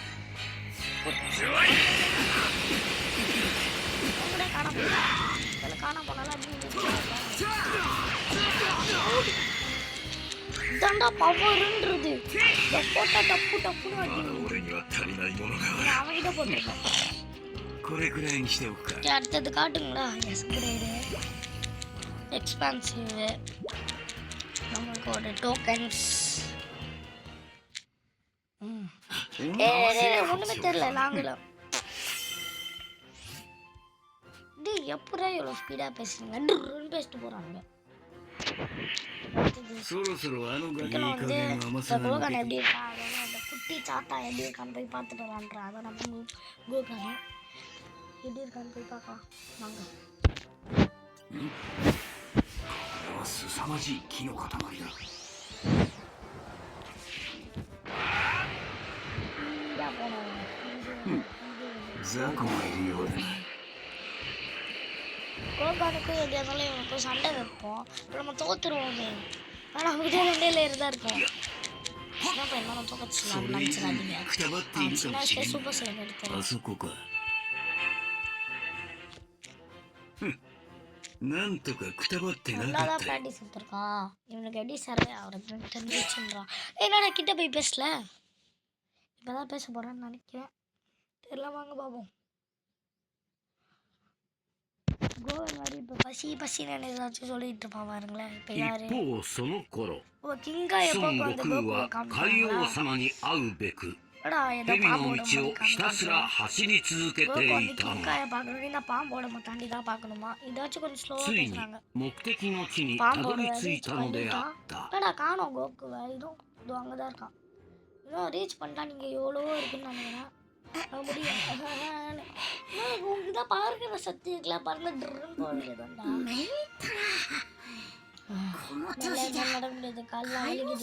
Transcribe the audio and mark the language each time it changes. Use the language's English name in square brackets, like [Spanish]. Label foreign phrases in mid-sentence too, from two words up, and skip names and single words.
[Tamil] கூட காண போகலாம் காண போனாலும் இதாண்டா பவருன்றது போட்டா டப்பு டப்புன்னு அவன்கிட்ட போட்டிருக்கேன் [Japanese] これくらいにしておくか [Tamil] அடுத்தது காட்டுங்களா [English] S grade expensive [Tamil] நமக்கு ஒரு டோக்கன்ஸ் ஒன்றுமே தெரியல நாங்களும் டி எப்படா இவ்வளோ ஸ்பீடாக பேசுறீங்க பேசிட்டு போகிறாங்க [Japanese] そろそろあのガキいい [Tamil] இதுக்கெல்லாம் [Japanese] 加 [Tamil] வந்து [Japanese] 減が甘 [Tamil] இந்த [Japanese] さが [Tamil] கோகான் [Japanese] 抜け [Tamil] எப்படி இருக்கா அதோட அந்த குட்டி சாத்தா எப்படி இருக்கான்னு போய் பார்த்துட்டு வரான்றா அதை நம்ம கோகான் எப்படி இருக்கான்னு போய் பார்க்கலாம் வாங்க [Japanese] これは凄まじい木の塊だ [Tamil] ஸ்பீடாக போனோம் [Japanese] 雑魚がいるようだな [Tamil] கோகானுக்கும் எப்படியா இருந்தாலும் இவனுக்கும் சண்டை வைப்போம் இப்போ நம்ம தோத்துருவோமே ஆனால் அவங்ககிட்ட ரெண்டே லேயர் தான் இருக்கும் சின்ன பையன் நம்ம தோக்கச்சிடலாம் நினச்சிடாதீங்க [Japanese] くたばっている [Tamil] சின்ன [Japanese] かもしれ [Tamil] வயசுல [Japanese] ん [English] super save あ [Tamil] எடுத்தேன் [Japanese] そこかなんとかくたばってなか [Tamil] நல்லா [Japanese] っ [Tamil] தான் [Japanese] たよ。 [Tamil] ப்ராக்டிஸ் கொடுத்துருக்கான். இவனுக்கு எப்படி சர்வே ஆகிறதுன்னு தெரிஞ்சிச்சுன்றான். என்னடா கிட்ட போய் பேசல? இப்போ தான் பேச போகிறான்னு நினைக்கிறேன். தெரியல, வாங்க பாப்போம். கோவன் மாதிரி இப்போ பசின்னு ஏதாச்சும் சொல்லிட்டு இருப்பான் பாருங்களேன். இப்போ [Japanese] 一 [Tamil] யாரு? [Japanese] 方その頃 [Tamil] ஓ, கிங்கா எப்போ [Japanese] 孫 [Tamil] வந்து [Japanese] 悟空 [Tamil] கோகுவை [Japanese] は海 [Tamil] காமிச்சாங்களா? [Japanese] 王様に会うべく [Tamil] அடா ஏதோ [Japanese] 蛇の [Tamil] பாம்போட [Japanese] 道をひたすら [Tamil] காமிச்சாங்க. [Japanese] 走り続け [Tamil] கோகு [Japanese] て [Tamil] வந்து [Japanese] いたの。 [Tamil] கிங்காயை பார்க்கணும், இந்த பாம்போட தாண்டி தான் பார்க்கணுமா? இதாச்சும் கொஞ்சம் ஸ்லோவாக [Japanese] ついに [Tamil] பேசுகிறாங்க. [Japanese] 目的の地にたど [Tamil] பாம்போட [Japanese] り着い [Tamil] ரீச் [Japanese] たのであ [Tamil] பண்ணிட்டான். [Japanese] った。 [Tamil] என்னடா காணோம் கோகுவை? இதோ அங்கே தான் இருக்கான். இன்னும் ரீச் பண்ணிட்டா. நீங்கள் எவ்வளவோ இருக்குன்னு நினைக்கிறேன். முடியும். உங்களுக்கு தான் பார்க்கிற சக்தி இருக்குல்ல, பறந்துட்டுருன்னு போகிறதுண்டா. நட முடியாது, கால்லாம் வலிக்குது.